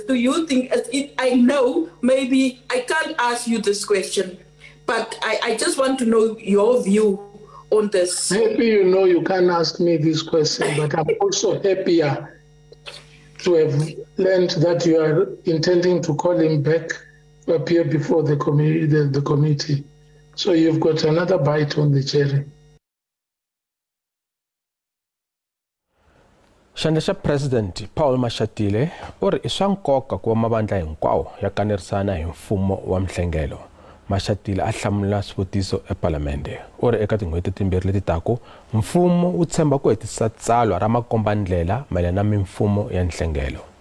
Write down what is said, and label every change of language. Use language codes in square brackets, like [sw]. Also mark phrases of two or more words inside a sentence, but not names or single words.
[en] Do you think, I know, maybe I can't ask you this question, but I just want to know your view on this. Maybe you know you can't ask me this question, but I'm also happier to have learned that you are intending to call him back to appear before the committee. So you've got another bite on the cherry. [ts] Xandla xa President Paul Mashatile u ri I swa nkoka ku va mavandla hinkwawo ya kanerisana hi mfumo wa Mhlengelo. Mashatile a hlamula swivutiso ePalamende. U ri eka tin'hweti timbirhi leti taku mfumo wu tshemba ku hetisa tsalwa ra makombandlela mayelana na mimfumo ya Nhlengelo.